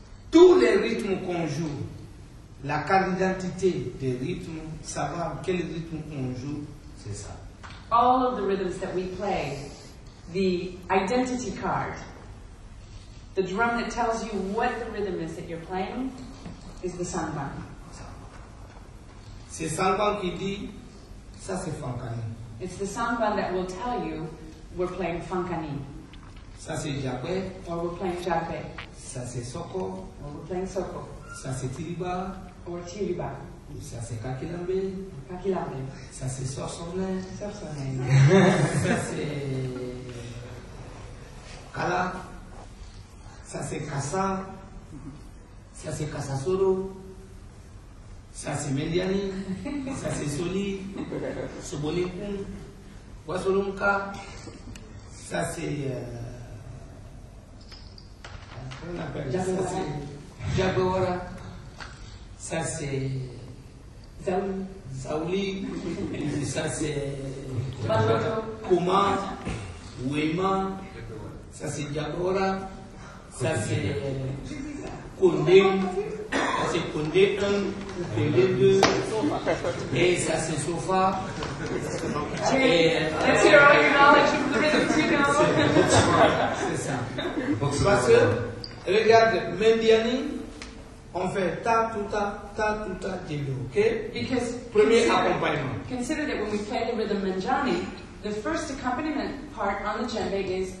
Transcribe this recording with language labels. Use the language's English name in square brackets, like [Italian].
[French] Tous les rythmes qu'on joue, la carte d'identité des rythmes, savoir quel rythme on joue, c'est ça. [English] All of the rhythms that we play, the identity card, the drum that tells you what the rhythm is that you're playing, is the Sangbang. [French] C'est samba qui dit, ça c'est Fankani. [English] It's the Sangbang that will tell you we're playing Funkani, [French] Ça c'est Djembe, [English] or we're playing Djembe, [French] ça c'est Soko, [English] or we're playing Soko, [French] ça c'est Tiriba, [English] or Tiriba, [French] ça c'est Kakilambe, [English] Kakilambe, [French] ça c'est Sorsonne, [English] Sorsonne, [French] ça c'est Kala, ça c'est Kassa, ça c'est Kassasoro, ça c'est Mendiani, ça c'est Soli, Sobonikun, Wasolunka, ça c'est comment on appelle ça? Ça c'est Jabewara, ça c'est Zawi, Saouli, ça c'est Baloto, Kuma, Wema, ça c'est Jabora, ça c'est Kondé, ça c'est Kondé 1, Kondé 2, et ça c'est Sofa. Et [English] let's hear all your knowledge of the rhythms you know. [French] c'est ça. Parce que, regarde, Mendiani, on fait ta, tuta, djembe, ok? [English] Because [French] Premier accompagnement. [English] consider that when we play the rhythm Manjani, the first accompaniment part on the djembe is